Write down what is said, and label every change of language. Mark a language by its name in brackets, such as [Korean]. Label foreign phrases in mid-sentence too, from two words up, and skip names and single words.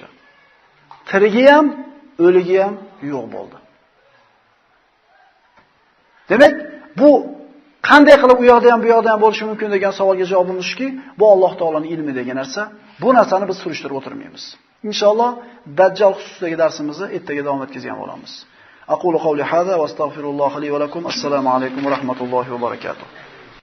[Uzbek] Tirigi ham, o'ligi ham yo'q bo'ldi. Demak, bu qanday qilib u yoqda ham bu yoqda ham bo'lishi mumkin degan savolga javobimizki, bu Alloh taolaning ilmi degan narsa. Bu narsani biz surishtirib o'tirmaymiz. Inshaalloh Dajjal xususidagi darsimizni ertaga davom etkazgan bo'lamiz. [Arabic] أقول قولي هذا وأستغفر الله لي ولكم. السلام عليكم ورحمة الله وبركاته.